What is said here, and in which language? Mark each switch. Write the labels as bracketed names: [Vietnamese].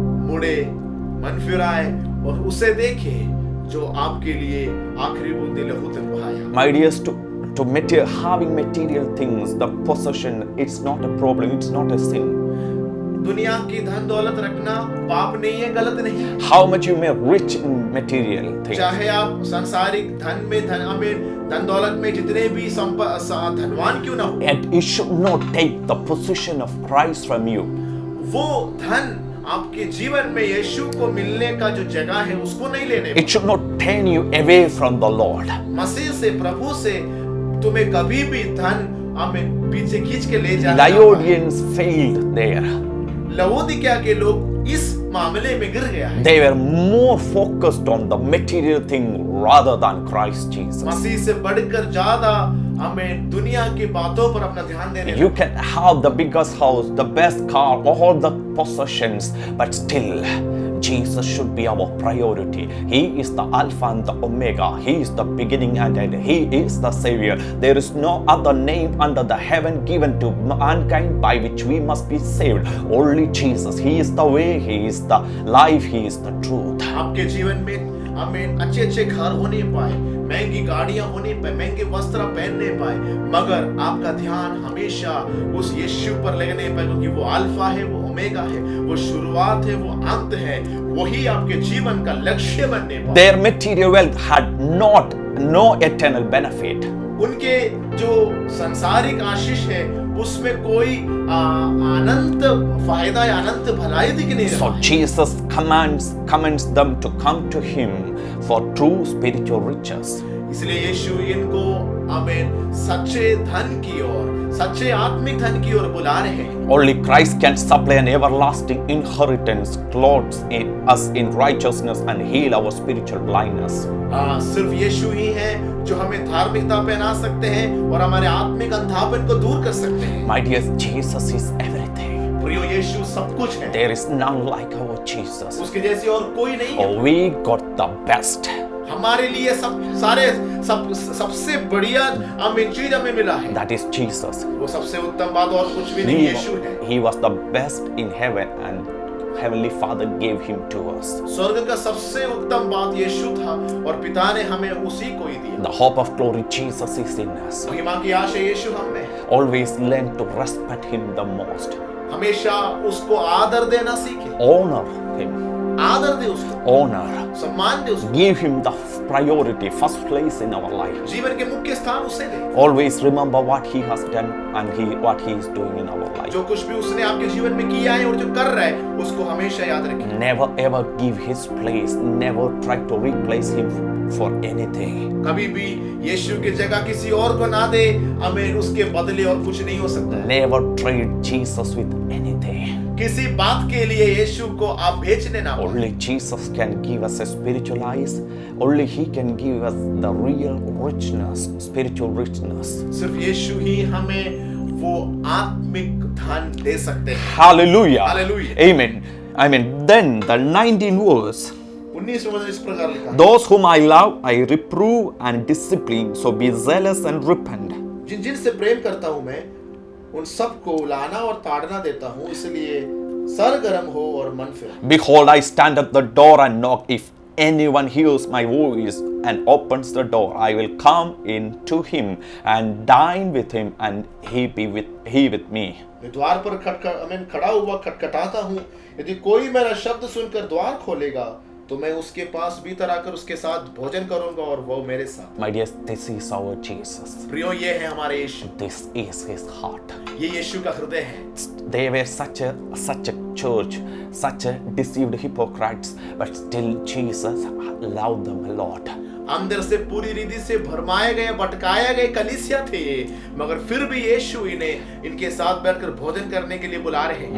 [Hindi] मुड़े, मन फिराए और उसे देखे जो आपके लिए आखिरी बूंद लहू तक बहाया। [English] My dears, having material things, the possession, it's not a problem, it's not a sin. [Hindi] दुनिया की धन दौलत रखना पाप नहीं है, गलत नहीं। [English] How much you may rich in material things. [Hindi] चाहे आप सांसारिक धन दौलत में जितने भी धनवान क्यों ना हो, [English] And it should not take the possession of Christ from you. [Hindi] वो धन आपके जीवन में यीशु को मिलने का जो जगह है उसको नहीं लेने। [English] It should not turn you away from the Lord. [Hindi] मसीह से, प्रभु से तुम्हें कभी भी धन पीछे खींच के ले जाना। [English] Laodiceans failed there. [Hindi] लवोदिकिया के लोग इस मामले में गिर गया है। [English] They were more focused on the material thing rather than Christ Jesus. [Hindi] मसीह से बढ़कर ज्यादा हमें दुनिया की बातों पर अपना ध्यान देने। [English] You can have the biggest house, the best car, all the possessions, but still Jesus should be our priority. He is the Alpha and the Omega. He is the beginning and end. He is the Savior. There is no other name under the heaven given to mankind by which we must be saved. Only Jesus. He is the way. He is the life. He is the truth. [Hindi] आपके जीवन में हमें अच्छे घर होने पाए, महंगी गाड़ियां होने पाए, महंगे वस्त्र पहनने पाए, मगर आपका ध्यान हमेशा उस यीशु पर लगने पाए, क्योंकि वो अल्फा है, वो ओमेगा है, वो शुरुआत है, वो अंत है। वही आपके जीवन का लक्ष्य बनने पाए। [English] Their material wealth had no eternal benefit. [Hindi] उनके जो सांसारिक आशीष है उसमें कोई अनंत फायदा या अनंत भलाई दिख नहीं रहा [English] So [Hindi] है। [English] Jesus commands them to come to him for true spiritual riches. [Hindi] इसलिए यीशु इनको आमीन सच्चे धन की ओर, सच्चे आत्मिक धन की ओर बुला रहे हैं। [English] Only Christ can supply an everlasting inheritance, clothes us in righteousness and heal our spiritual blindness. [Hindi] सिर्फ यीशु ही है जो हमें धार्मिकता पहना सकते हैं और हमारे आत्मिक अंधापन को दूर कर सकते हैं। [English] My dear, Jesus is everything. [Hindi] प्रियो यीशु सब कुछ है। [English] There is none like our Jesus. [Hindi] उसके जैसे और कोई नहीं है। [English] Oh, we got the best. [Hindi] हमारे लिए सबसे बढ़िया आमीन चीज हमें मिला है। [English] That is Jesus. [Hindi] वो सबसे उत्तम बात और कुछ भी नहीं, यीशु है। [English] He was the best in heaven and Heavenly Father gave him to us. [Hindi] स्वर्ग का सबसे उत्तम बात यीशु था और पिता ने हमें उसी को ही दिया। [English] The hope of glory, Jesus is in us. [Hindi] महिमा की आशा यीशु हम में है। [English] Always learn to respect him the most. [Hindi] हमेशा उसको आदर देना सीखे। [English] Honor him. [Hindi] आदर दे उसको, [English] Honor. [Hindi] सम्मान दे उसको, [English] Give him the priority, first place in our life. [Hindi] जीवन के मुख्य स्थान उसे दे। [English] Always remember what he has done and what he is doing in our life. [Hindi] जो कुछ भी उसने आपके जीवन में किया है और जो कर रहा है उसको हमेशा याद रखें। [English] Never ever give his place. Never try to replace him for anything. [Hindi] कभी भी यीशु की जगह किसी और को ना दे, आमीन उसके बदले और कुछ नहीं हो सकता है। [English] Never trade Jesus with anything. [Hindi] किसी बात के लिए यीशु को आप बेचने ना पाओ। [English] Only Jesus can give us a spiritual eyes. Only he can give us the real richness, spiritual richness. [Hindi] सिर्फ यीशु ही हमें वो आत्मिक धन दे सकते हैं। [English] Hallelujah. Hallelujah. Amen. Then the 19th verse. [Hindi] 19 वचन इस प्रकार लिखा है, [English] Those whom I love, I reprove and discipline. So be zealous and repent. [Hindi] जिनसे प्रेम करता हूँ मैं उन सबको लाना और ताड़ना देता हूँ, इसलिए सरगर्म हो और मन फिरा। [English] Behold, I stand at the door and knock. If anyone hears my voice and opens the door, I will come in to him and dine with him and he with me. [Hindi] मैं द्वार पर खड़ा हुआ खटखटाता हूँ, यदि कोई मेरा शब्द सुनकर द्वार खोलेगा तो मैं उसके पास भीतर आकर उसके साथ भोजन करूंगा और वो मेरे साथ। [English] My dear, this is our Jesus. [Hindi] प्रियो ये है हमारे यीशु, [English] This is his heart. [Hindi] ये यीशु का हृदय है। [English] They were such a church, such a deceived hypocrites, but still Jesus loved them a lot. [Hindi] अंदर से पूरी रीति से भरमाए गए, भटकाए गए कलीसिया थे ये, मगर फिर भी यीशु इनके साथ बैठकर भोजन करने के लिए बुला रहे हैं।